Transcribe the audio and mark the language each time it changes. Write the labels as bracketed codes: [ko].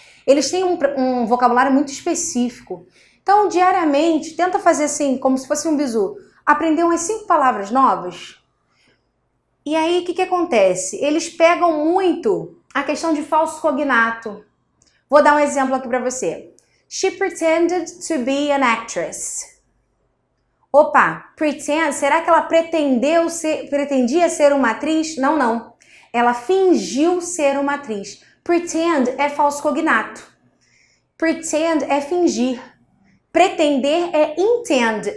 [pt] Eles têm um vocabulário muito específico. Então, diariamente, tenta fazer assim, como se fosse um bizu. Aprender umas 5 palavras novas. E aí, o que acontece? Eles pegam muito a questão de falso cognato. Vou dar um exemplo aqui para você. [en] She pretended to be an actress. [pt] Opa, pretend, será que ela pretendia ser uma atriz? Não, não. Ela fingiu ser uma atriz. Pretend é falso cognato. Pretend é fingir. Pretender é intend.